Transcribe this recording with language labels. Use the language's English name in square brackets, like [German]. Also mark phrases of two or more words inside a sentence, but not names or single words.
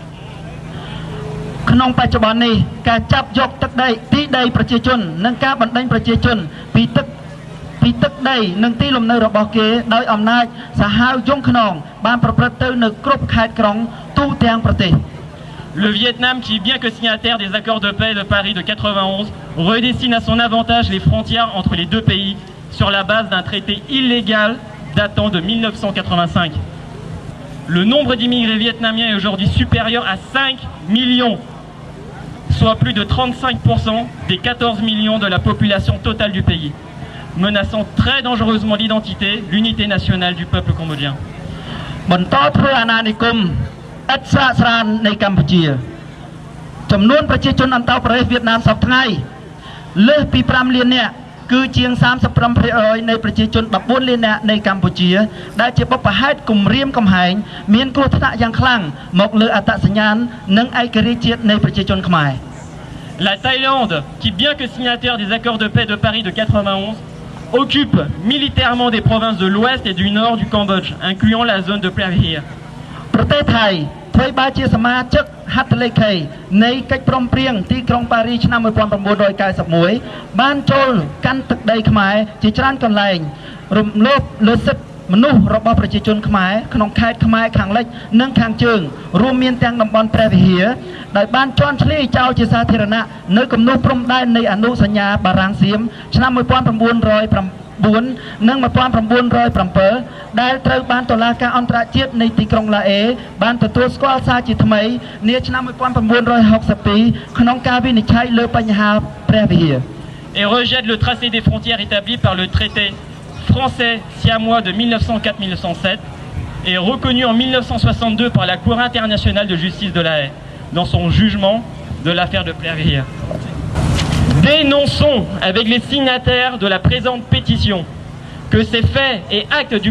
[Khmer] ក្នុងបច្ចុប្បន្ននេះការចាប់យកទឹកដីទីដីប្រជាជននិងការបណ្ដេញប្រជាជនពីទឹកដីនិងទីលំនៅរបស់គេដោយអំណាចសាហាវយង់ខ្នងបានប្រព្រឹត្តទៅនៅគ្រប់ខេត្តក្រុងទូទាំងប្រទេស [French] Le Vietnam, qui bien que signataire des accords de paix de Paris de 91, redessine à son avantage les frontières entre les deux pays sur la base d'un traité illégal datant de 1985. Le nombre d'immigrés vietnamiens est aujourd'hui supérieur à 5 millions, soit plus de 35% des 14 millions de la population totale du pays, menaçant très dangereusement l'identité, l'unité nationale du peuple cambodgien. [Khmer] បន្តធ្វើអាណានិគមឥតស្រាកស្រាននៃកម្ពុជាចំនួនប្រជាជនអន្តោប្រវេសន៍វៀតណាមសប្តាហ៍ថ្ងៃលើសពី 5 លាននាក់គឺជាង 35% នៃប្រជាជន 14 លាននាក់នៃកម្ពុជាដែលជាបុព្វហេតុគំរាមកំហែងមានគ្រោះថ្នាក់យ៉ាងខ្លាំងមកលើអត្តសញ្ញាណនិងឯករាជ្យជាតិនៃប្រជាជនខ្មែរ [French] La Thaïlande, qui bien que signataire des accords de paix de Paris de 91, occupe militairement des provinces de l'ouest et du nord du Cambodge, incluant la zone de Preah. [Khmer] ប្រទេសថៃធ្វើបាជាសមាជិកហត្ថលេខីនៃកិច្ចព្រមព្រៀងទីក្រុងប៉ារីឆ្នាំ 1991 បានចូលកាន់ទឹកដីខ្មែរជាច្រើនកន្លែងរំលោភលើសិទ្ធិមនុស្សរបស់ប្រជាជនខ្មែរក្នុងខេត្តខ្មែរខាងលិចនិងខាងជើងរួមមានទាំងតំបន់ព្រះវិហារដោយបានជន់ឈ្លីចោលជាសាធារណៈនៅគំនូសព្រំដែននៃអនុសញ្ញាបារាំងសៀមឆ្នាំ 1909 និង 1907 ដែលត្រូវបានតុលាការអន្តរជាតិនៃទីក្រុងឡាអេបានទទួលស្គាល់សារជាថ្មីនាឆ្នាំ 1962 ក្នុងការវិនិច្ឆ័យលើបញ្ហាព្រះវិហារ [French] Et rejette le tracé des frontières établi par le traité français siamois de 1904-1907 et reconnu en 1962 par la Cour internationale de justice de La Haye dans son jugement de l'affaire de Preah. Dénonçons avec les signataires de la présente pétition que ces faits et actes du